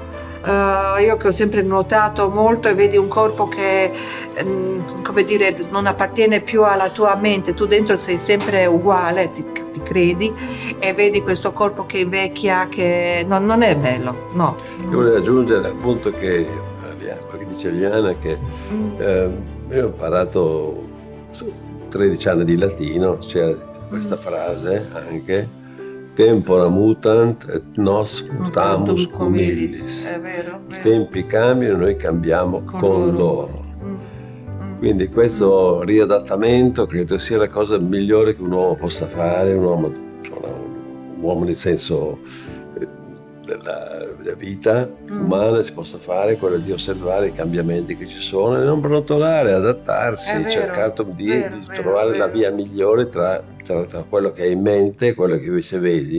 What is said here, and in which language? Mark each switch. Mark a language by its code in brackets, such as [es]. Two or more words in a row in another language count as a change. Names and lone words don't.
[it] Io che ho sempre nuotato molto e vedi un corpo che, come dire, non appartiene più alla tua mente, tu dentro sei sempre uguale, ti credi, e vedi questo corpo che invecchia, che non è bello, no. Io volevo aggiungere appunto che dice Liana che io ho imparato 13 anni di latino, c'era questa frase anche: [la] tempora mutant et nos mutamus cum illis. [it] È vero. I tempi cambiano, noi cambiamo con loro. Quindi questo riadattamento credo sia la cosa migliore che un uomo possa fare, un uomo nel senso della vita umana si possa fare, quello di osservare i cambiamenti che ci sono e non brontorare, adattarsi, cercare di trovare la via migliore tra quello che hai in mente e quello che invece vedi.